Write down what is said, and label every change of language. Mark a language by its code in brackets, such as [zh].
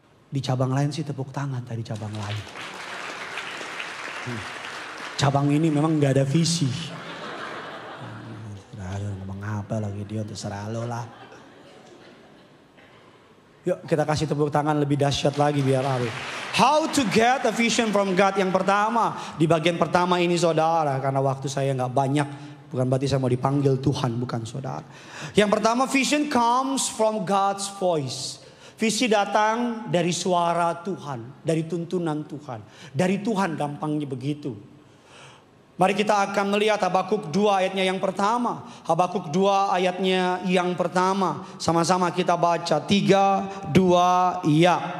[id] Di cabang lain sih tepuk tangan tadi cabang lain. Cabang ini memang gak ada visi. Ngomong apa lagi dia, terserah lo lah. Yuk kita kasih tepuk tangan lebih dahsyat lagi biar Ari. [en] How to get a vision from God. [id] Yang pertama, di bagian pertama ini saudara. Karena waktu saya gak banyak. Bukan berarti saya mau dipanggil Tuhan, bukan saudara. Yang pertama, [en] vision comes from God's voice. [id] Visi datang dari suara Tuhan. Dari tuntunan Tuhan. Dari Tuhan gampangnya begitu. Mari kita akan melihat Habakuk 2 ayatnya yang pertama. Habakuk 2 ayatnya yang pertama. Sama-sama kita baca. 3, 2, ya.